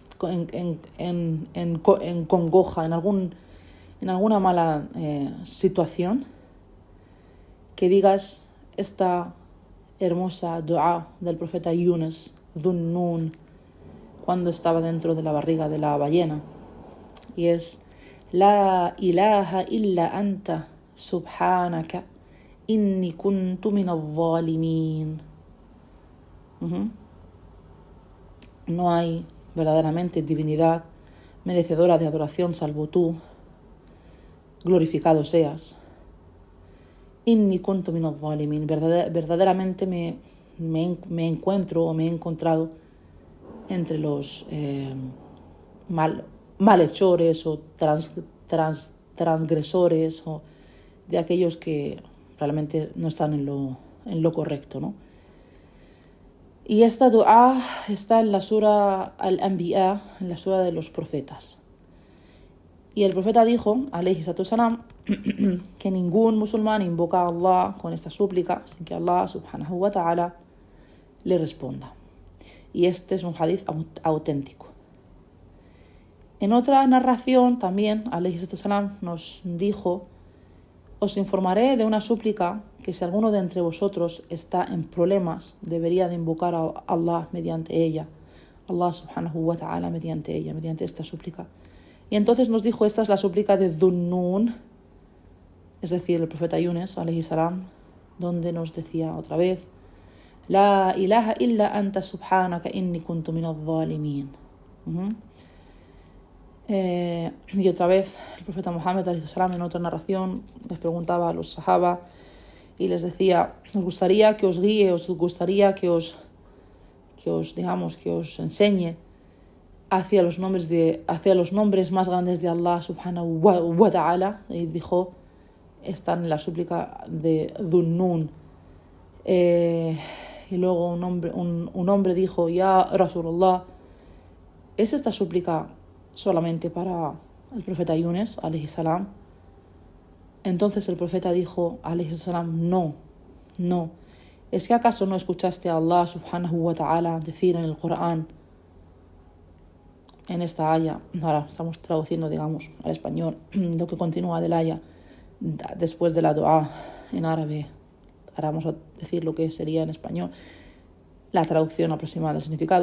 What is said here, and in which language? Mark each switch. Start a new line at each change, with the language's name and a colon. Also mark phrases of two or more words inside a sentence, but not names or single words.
Spanish: en congoja, en alguna mala situación, que digas esta hermosa dua del profeta Yunus, Dhunnun, cuando estaba dentro de la barriga de la ballena, y es
Arabic: لا إله إلا أنت سبحانك إني كنت من الظالمين.
Spanish: No hay verdaderamente divinidad merecedora de adoración salvo tú, glorificado seas.
Arabic: إني كنت من الظالمين.
Spanish: Verdaderamente me encuentro o me he encontrado entre los malhechores o transgresores, o de aquellos que realmente no están en lo correcto, ¿no? Y esta dua está en la sura Al-Anbiya, en la sura de los profetas. Y el profeta dijo,
Arabic: عليه الصلاة السلام,
Spanish: que ningún musulmán invoca a Allah con esta súplica sin que Allah
Arabic: سبحانه وتعالى
Spanish: le responda. Y este es un hadith auténtico. En otra narración también,
Arabic: عليه الصلاة السلام
Spanish: nos dijo, os informaré de una súplica que si alguno de entre vosotros está en problemas, debería de invocar a Allah mediante ella, Allah
Arabic: سبحانه وتعالى
Spanish: mediante ella, mediante esta súplica. Y entonces nos dijo, esta es la súplica de Dhunnun, es decir, el profeta Yunus,
Arabic: عليه السلام,
Spanish: donde nos decía otra vez,
Arabic: لا إله إلا أنت سبحانك إني كنت من الظالمين.
Spanish: Y otra vez el profeta Muhammad
Arabic: عليه السلام,
Spanish: en otra narración, les preguntaba a los sahaba y les decía, ¿os gustaría que os guíe, os gustaría que os enseñe hacia los nombres más grandes de Allah
Arabic: سبحانه وتعالى?
Spanish: Y dijo, están en la súplica de Dhunnun. Y luego un hombre dijo,
Arabic: يا رسول الله,
Spanish: ¿es esta súplica solamente para el profeta Yunus,
Arabic: عليه السلام?
Spanish: Entonces el profeta dijo,
Arabic: عليه السلام,
Spanish: no. ¿Es que acaso no escuchaste a Allah
Arabic: سبحانه وتعالى
Spanish: decir en el Corán, en esta aya, ahora estamos traduciendo, digamos, al español, lo que continúa del aya, después de la dua en árabe, ahora vamos a decir lo que sería en español, la traducción aproximada del significado.